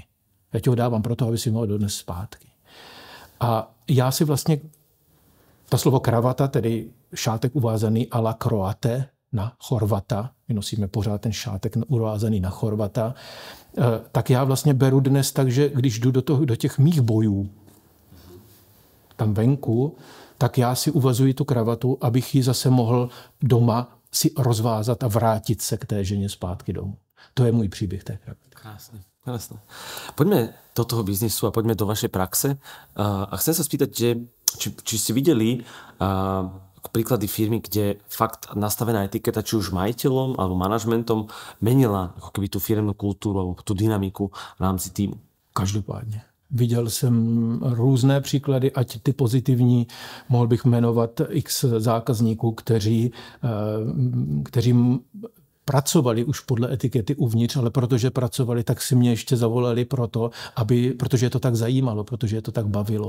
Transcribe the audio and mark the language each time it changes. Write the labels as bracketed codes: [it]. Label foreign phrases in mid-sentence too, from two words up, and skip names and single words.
[cs] Já ti ho dávám proto, aby si mi ho dones zpátky. A já si vlastně, to slovo kravata, tedy šátek uvázaný [fr] à la Croate, [cs] na Chorvata, my nosíme pořád ten šátek uvázaný na Chorvata, tak já vlastně beru dnes tak, že když jdu do těch mých bojů tam venku, tak já si uvazuji tu kravatu, abych ji zase mohl doma si rozvázat a vrátit se k té ženě zpátky domů. To je můj příběh té kravaty. [sk] Krásne. Poďme do toho biznisu a poďme do vašej praxe. A chcem sa spýtať, či ste videli príklady firmy, kde fakt nastavená etiketa, či už majiteľom alebo manažmentom, menila ako keby tú firemnú kultúru alebo tú dynamiku v rámci týmu. [cs] Každopádně. Viděl jsem různé příklady, ať ty pozitivní, mohl bych jmenovat x zákazníků, kteří pracovali už podle etikety uvnitř, ale protože pracovali, tak si mě ještě zavolali protože je to tak zajímalo, protože je to tak bavilo.